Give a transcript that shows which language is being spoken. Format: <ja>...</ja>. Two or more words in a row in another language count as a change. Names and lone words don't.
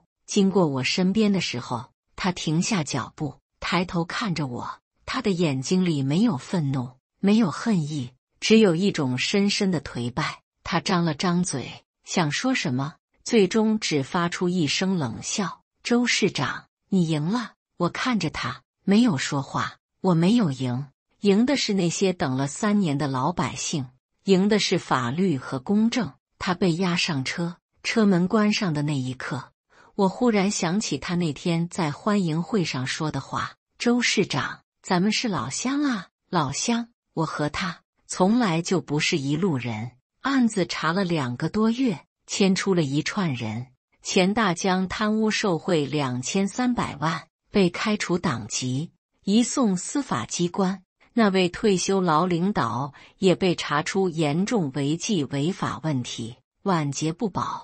<zh>經過我身邊的時候，他停下腳步，抬頭看着我，他的眼睛裡沒有憤怒，沒有恨意，只有一種深深的頹敗。他張了張嘴，想說什麼，最終只發出一聲冷笑。周市長，你贏了。我看着他，沒有說話。我沒有贏，贏的是那些等了3年的老百姓，贏的是法律和公正。他被押上車，車門關上的那一刻，我忽然想起他那天在歡迎會上說的話：周市長，咱們是老鄉啊，老鄉。我和他從來就不是一路人。案子查了2 個多月，牽出了一串人。錢大江貪污受賄2300萬，被開除黨籍，移送司法機關。那位退休老領導也被查出嚴重違紀違法問題，晚節不保。</zh>